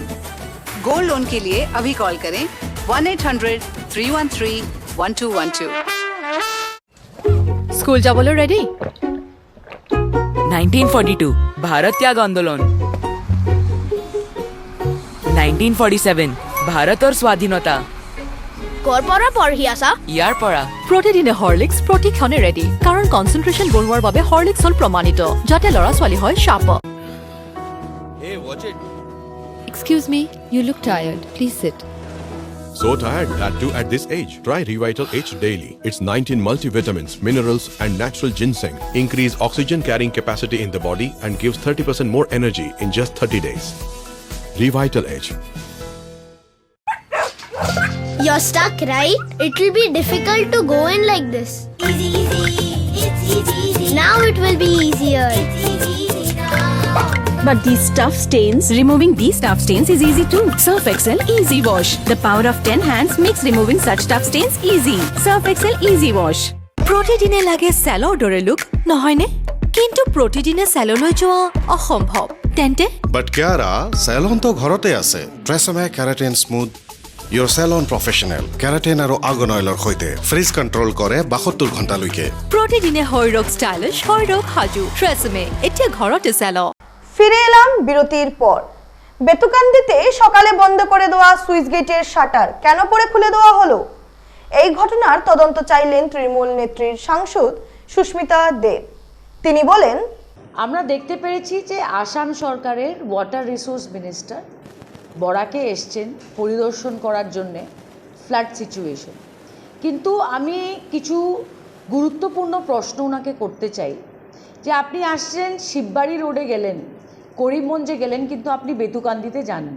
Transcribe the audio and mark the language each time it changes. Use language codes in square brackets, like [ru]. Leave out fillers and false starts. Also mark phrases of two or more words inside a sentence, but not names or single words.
[hi] गोल्ड लोन के लिए अभी कॉल करें 1-800-313-1212। स्कूल जा बोलो रेडी। 1942 भारत त्याग आंदोलन। 1947 भारत और स्वाधीनता। [as] ইয়াৰ পৰা প্ৰতিদিনে হৰলিক্স প্ৰতিক্ষণে ৰেডি, কাৰণ কনচেন্ট্ৰেশ্যন বঢ়োৱাৰ বাবে হৰলিক্স হ'ল প্ৰমাণিত, যাতে ল'ৰা ছোৱালী হয় শাৰ্প। [en] Excuse me, you look tired. Please sit. So tired, that too at this age. Try Revital H daily. Its 19 multivitamins, minerals and natural ginseng increase oxygen carrying capacity in the body and gives 30% more energy in just 30 days. Revital H. You're stuck, right? It will be difficult to go in like this. Easy, easy, it's easy. Now it will be easier. It's easy now. But these tough stains, removing these tough stains is easy too. Surf Excel Easy Wash. The power of 10 hands makes removing such tough stains easy. Surf Excel Easy Wash. [as] প্ৰতিদিনে লাগে চেলৰ দৰে লুক নহয়নে? কিন্তু প্ৰতিদিনে চেললৈ যোৱা অসম্ভৱ। তেন্তে বাট কিয়াৰা চেলন তো ঘৰতে আছে ট্ৰেছমে কেৰাটিন স্মুথ ইয়ৰ চেলন প্ৰফেশ্যনেল কেৰাটিন আৰু আৰ্গন অইলৰ সৈতে ফ্ৰিজ কণ্ট্ৰল কৰে 72 ঘণ্টালৈকে প্ৰতিদিনে শৰীৰক ষ্টাইলিছ শৰীৰক সাজু ট্ৰেছমে এতিয়া ঘৰতে চেল। [bn] ফিরে এলাম বিরতির পর। বেতুকান্দিতে সকালে বন্ধ করে দেওয়া সুইচ গেটের শাটার কেন পরে খুলে দেওয়া হলো, এই ঘটনার তদন্ত চাইলেন তৃণমূল নেত্রীর সাংসদ সুস্মিতা দেব। তিনি বলেন, আমরা দেখতে পেরেছি যে আসাম সরকারের [en] water resource minister [bn] বরাকে এসছেন পরিদর্শন করার জন্যে [en] flood situation, [bn] কিন্তু আমি কিছু গুরুত্বপূর্ণ প্রশ্ন ওনাকে করতে চাই যে আপনি আসছেন শিববাড়ি রোডে গেলেন, করিমগঞ্জে গেলেন, কিন্তু আপনি বেতুকান্দিতে যাননি।